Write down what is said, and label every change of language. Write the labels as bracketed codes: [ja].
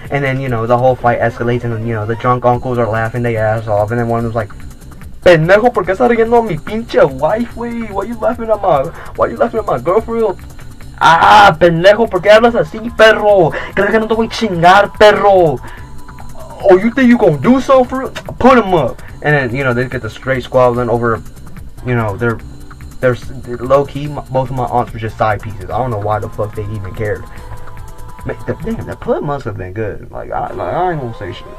[en] And then, you know, the whole fight escalates, and then, you know, the drunk uncles are laughing their ass off, and then one was like, [es] pendejo, ¿por qué estás riendo a mi pinche [en] wife, wey? Why you laughing at my girl, for real? [es] Ah, pendejo, ¿por qué hablas así, perro? ¿Crees que no te voy a chingar, perro? [en] Oh, you think you gonna do so for real? Put him up. And then, you know, they get the straight squabbling over, you know, they're low-key, both of my aunts were just side pieces. I don't know why the fuck they even cared. Man, damn, that put must have been good. Like I ain't gonna say shit.